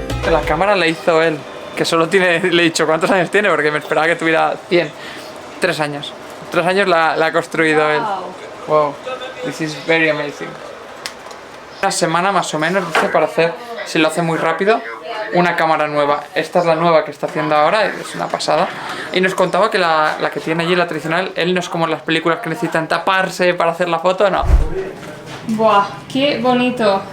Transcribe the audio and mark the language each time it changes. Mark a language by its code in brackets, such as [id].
[es] La cámara la hizo él, que solo tiene, le he dicho cuántos años tiene, porque me esperaba que tuviera 100. 3 años. 3 años la ha construido él. [en] Wow, this is very amazing. [es] Una semana más o menos, dice, para hacer, si lo hace muy rápido, una cámara nueva. Esta es la nueva que está haciendo ahora, es una pasada. Y nos contaba que la que tiene allí, la tradicional, él no es como en las películas que necesitan taparse para hacer la foto, no. ¡Buah! ¡Qué bonito!